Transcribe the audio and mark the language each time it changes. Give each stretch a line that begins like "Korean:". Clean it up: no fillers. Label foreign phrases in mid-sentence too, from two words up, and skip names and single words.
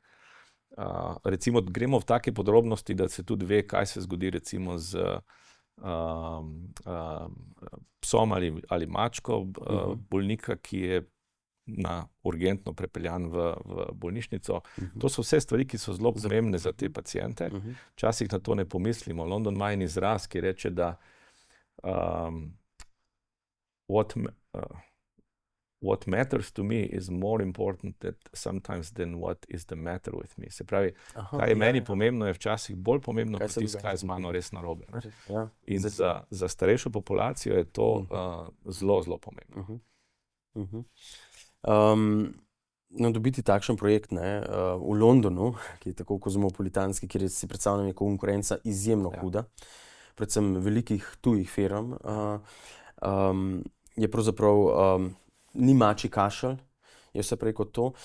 Slovenian: Recimo, gremo v take podrobnosti, da se tudi ve, kaj se zgodi recimo z psom ali mačko bolnika, ki je urgentno prepeljan v bolnišnico. To so vse stvari, ki so zelo pomembne za te paciente. Včasih na to ne pomislimo. London ima en izraz, ki reče, da
English: what matters to me is more important sometimes than what is the matter with me.
Slovenian: Se pravi, kaj je meni pomembno, je včasih bolj pomembno, kot tisto, kaj je z mano res narobe. In za starejšo populacijo je to zelo, zelo pomembno. No, dobiti takšen projekt v Londonu, ki je tako kozmopolitanski, kjer si predstavljam, je konkurenca izjemno huda, predvsem velikih tujih firm, je pravzaprav ni mačji kašelj, je vse prej kot to.